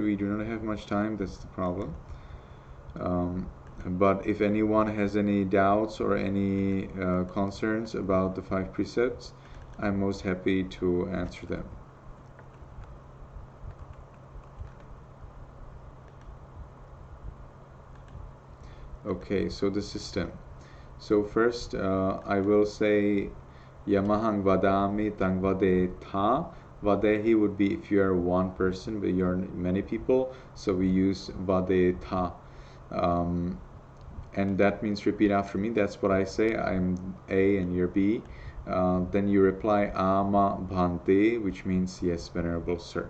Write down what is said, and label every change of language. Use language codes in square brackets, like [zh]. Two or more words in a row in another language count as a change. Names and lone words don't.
[en] We do not have much time, that's the problem. But if anyone has any doubts or any concerns about the 5 precepts, I'm most happy to answer them. Okay, so the system. So first I will say [pi] Yamahang vadami tang vade tha. [en] Vadehi would be if you are one person, but you're many people, so we use [pi] vade tha. [en] And that means repeat after me. That's what I say. I'm A and you're B. Then you reply [pi] Ama Bhante, [en] which means yes, Venerable Sir.